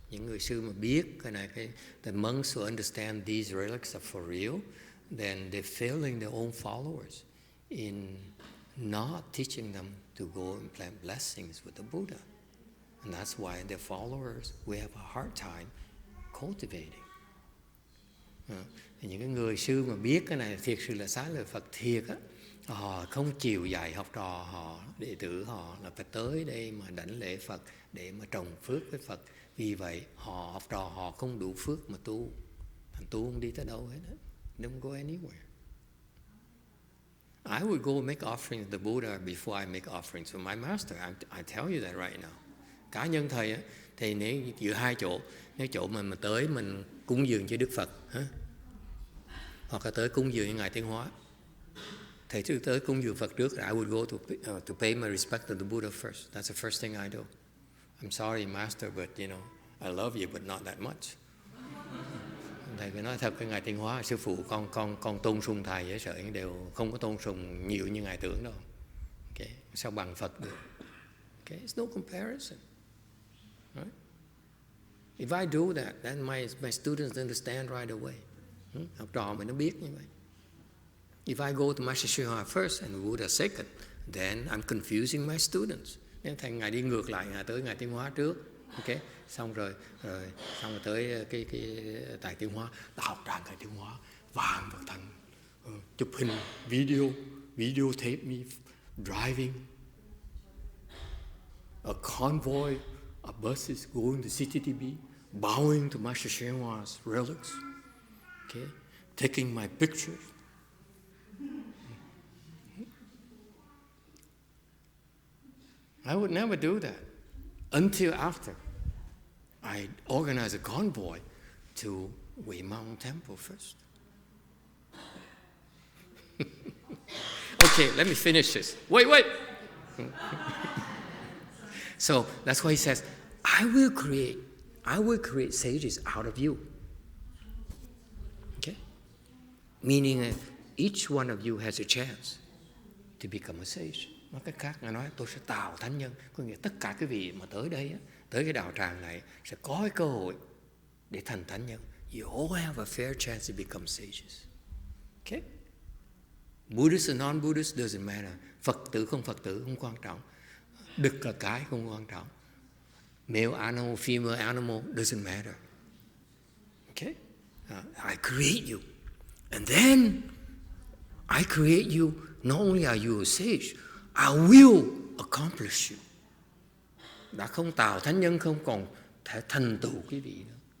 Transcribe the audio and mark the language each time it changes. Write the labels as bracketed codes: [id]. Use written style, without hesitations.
[vi] Những người sư mà biết cái này, [en] the monks who understand these relics are for real, then they're failing their own followers in not teaching them to go and plant blessings with the Buddha. And that's why their followers we have a hard time cultivating. [vi] Những cái người sư mà biết cái này thiệt sự là xá lời Phật thiệt á, họ không chịu dạy học trò họ, đệ tử họ là phải tới đây mà đảnh lễ Phật để mà trồng phước với Phật. Vì vậy họ học trò họ không đủ phước mà tu, thành tu không đi tới đâu hết á. [en] Don't go anywhere. I would go make offerings to the Buddha before I make offerings for my master. I tell you that right now. [vi] Cá nhân thầy á, thì nếu giữa hai chỗ, nếu chỗ mà tới mình cúng dường cho Đức Phật, hoặc là tới cúng dường cho Ngài Tiến Hóa, thầy trước tới cúng dường Phật trước, [en] I would go to pay my respect to the Buddha first. That's the first thing I do. I'm sorry, Master, but you know, I love you, but not that much. [vi] Thầy phải nói thật với Ngài Tiến Hóa, sư phụ con tôn sùng thầy với sợ đều không có tôn sùng nhiều như Ngài tưởng đâu. [en] Okay. [vi] Sao bằng Phật được? [en] Okay. It's no comparison. Right? If I do that, then my students understand right away. [vi] Học trò mình nó biết như vậy. [en] If I go to Master YongHua first and Buddha second, then I'm confusing my students. [vi] Nếu thầy Ngài đi ngược lại, Ngài tới Ngài Tiến Hóa trước, okay, xong rồi tới cái tại Tiến Hóa, đạo tràng Ngài Tiến Hóa, vàng Phật thành, chụp hình, [en] video tape me driving a convoy of buses going to CTTB, bowing to Master YongHua's relics, okay, taking my pictures. I would never do that until after I organize a convoy to Wei Mountain Temple first. Okay, let me finish this. Wait. So that's why he says, I will create sages out of you. Okay? Meaning each one of you has a chance to become a sage. [vi] Nói cách khác, Ngài nói tôi sẽ tạo thánh nhân. Có nghĩa tất cả cái vị mà tới đây, tới cái đạo tràng này sẽ có cái cơ hội để thành thánh nhân. [en] You all have a fair chance to become sages. Okay? Buddhist and non-Buddhist doesn't matter. [vi] Phật tử không Phật tử không quan trọng. Đực là cái không quan trọng. [en] Male animal, female animal doesn't matter. Okay? I create you. And then I create you. Not only are you a sage, I will accomplish you. [vi] Đã không tạo thánh nhân không còn thể thành tựu cái vị nữa.